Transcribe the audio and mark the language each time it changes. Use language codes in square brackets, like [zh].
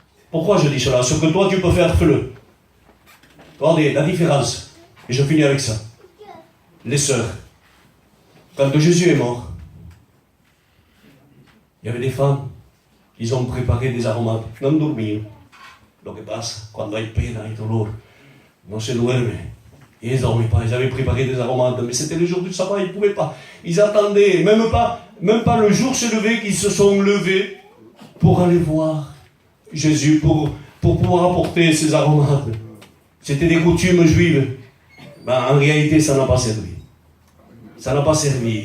[fr] Pourquoi je dis cela? Ce que toi, tu peux faire, fais-le. Regardez, la différence. Et je finis avec ça. Les sœurs. Quand Jésus est mort, il y avait des femmes, ils ont préparé des aromates. Non dormir. [es] Lo que pasa, cuando hay pena y dolor, no se duerme. [fr] Ils ne dormaient pas, ils avaient préparé des aromates, mais c'était le jour du sabbat, ils ne pouvaient pas. Ils attendaient, même pas le jour se lever, qu'ils se sont levés pour aller voir Jésus, pour pouvoir apporter ces aromates. C'était des coutumes juives. Ben, en réalité, ça n'a pas servi. Ça n'a pas servi.